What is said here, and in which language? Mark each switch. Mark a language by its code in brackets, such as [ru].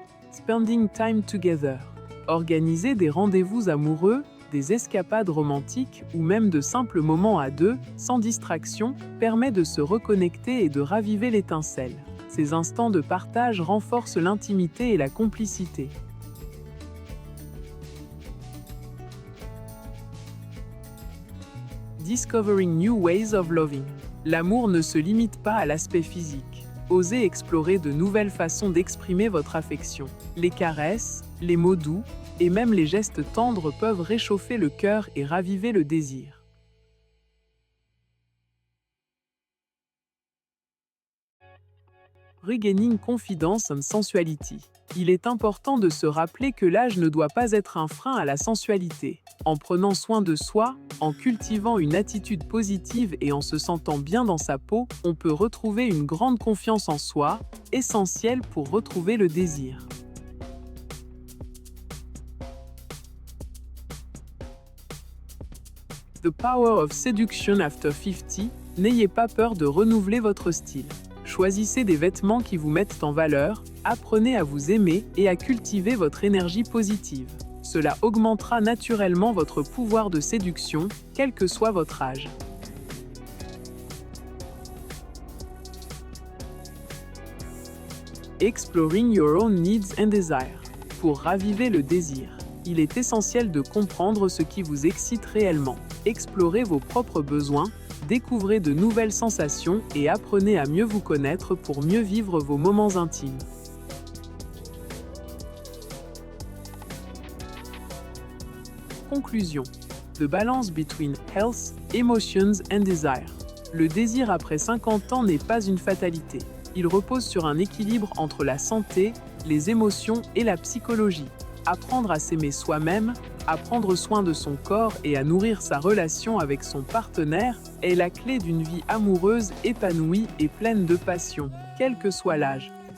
[en] Spending time together. [fr] Organiser des rendez-vous amoureux, des escapades romantiques ou même de simples moments à deux, sans distraction, permet de se reconnecter et de raviver l'étincelle. Ces instants de partage renforcent l'intimité et la complicité. [en] Discovering new ways of loving. [fr] L'amour ne se limite pas à l'aspect physique. Osez explorer de nouvelles façons d'exprimer votre affection. Les caresses, les mots doux et même les gestes tendres peuvent réchauffer le cœur et raviver le désir. [en] Regaining Confidence and Sensuality. [fr] Il est important de se rappeler que l'âge ne doit pas être un frein à la sensualité. En prenant soin de soi, en cultivant une attitude positive et en se sentant bien dans sa peau, on peut retrouver une grande confiance en soi, essentielle pour retrouver le désir. [en] The Power of Seduction After 50. [fr] N'ayez pas peur de renouveler votre style. Choisissez des vêtements qui vous mettent en valeur, apprenez à vous aimer et à cultiver votre énergie positive. Cela augmentera naturellement votre pouvoir de séduction, quel que soit votre âge. [en] Exploring your own needs and desires. [fr] Pour raviver le désir, il est essentiel de comprendre ce qui vous excite réellement. Explorez vos propres besoins, découvrez de nouvelles sensations et apprenez à mieux vous connaître pour mieux vivre vos moments intimes. [en] Conclusion. The balance between health, emotions and desire. [fr] Le désir après 50 ans n'est pas une fatalité. Il repose sur un équilibre entre la santé, les émotions et la psychologie. Apprendre à s'aimer soi-même, à prendre soin de son corps et à nourrir sa relation avec son partenaire est la clé d'une vie amoureuse, épanouie et pleine de passion, quel que soit l'âge.